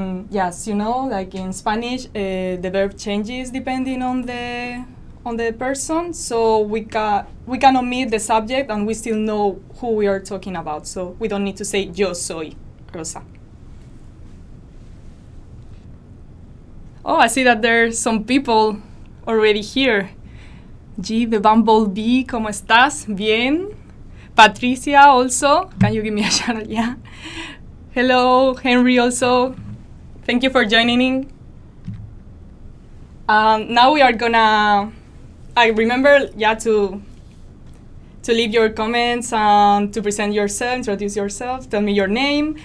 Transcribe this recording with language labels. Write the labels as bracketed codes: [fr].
[en] Yes, in Spanish, the verb changes depending on the person, so we can omit the subject and we still know who we are talking about. So we don't need to say [es] yo soy Rosa. [en] Oh, I see that there's some people already here. G, the Bumblebee, [es] ¿cómo estás? [en] Bien. Patricia also. Can you give me a shout out? Yeah. Hello, Henry also. Thank you for joining in. Now we are gonna, remember to leave your comments and to present yourself, introduce yourself, tell me your name.